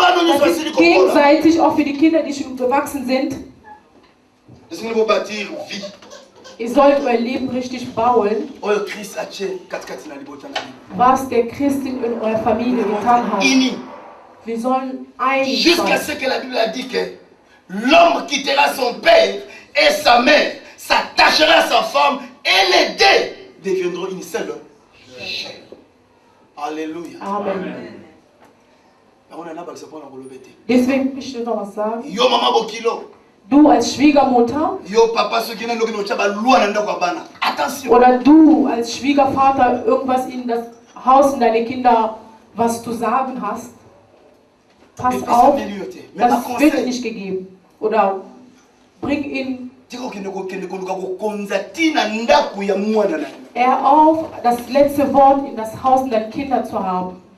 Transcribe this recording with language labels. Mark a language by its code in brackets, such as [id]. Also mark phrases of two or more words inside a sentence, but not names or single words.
[de] Das ist gegenseitig auch für die Kinder, die schon gewachsen sind. Ihr sollt euer Leben richtig bauen, was der Christ in eurer Familie getan hat. Wir sollen einig sein. [fr] Jusqu'à ce que la Bible a dit que l'homme quittera son père et sa mère, s'attachera à sa femme et les deux deviendront une seule chair. Alléluia. Amen. [de] Deswegen möchte ich noch was sagen. [ln] Yo mama bokilo. [de] Du als Schwiegermutter oder du als Schwiegervater irgendwas in das Haus und deine Kinder was zu sagen hast, pass auf, das wird nicht gegeben. Oder bring ihn er auf, das letzte Wort in das Haus und deine Kinder zu haben.